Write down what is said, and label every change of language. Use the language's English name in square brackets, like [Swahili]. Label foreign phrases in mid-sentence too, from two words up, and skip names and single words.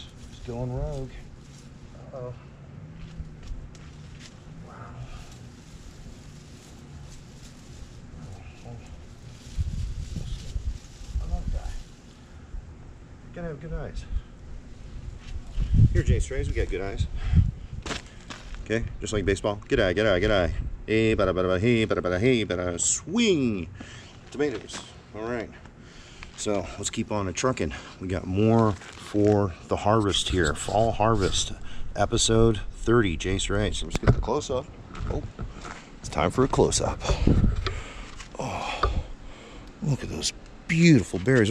[English] It's going rogue. Uh-oh. Gotta have good eyes. Here, JAYSTRAYS, we got good eyes. Okay, just like baseball. Good eye, good eye, good eye. Hey, bada bada, hey, bada bada, hey, bada, swing. Tomatoes. All right. So let's keep on trucking. We got more for the harvest here. Fall harvest, episode 30, JAYSTRAYS. Let's get the close up. Oh, it's time for a close up. Oh, look at those beautiful berries.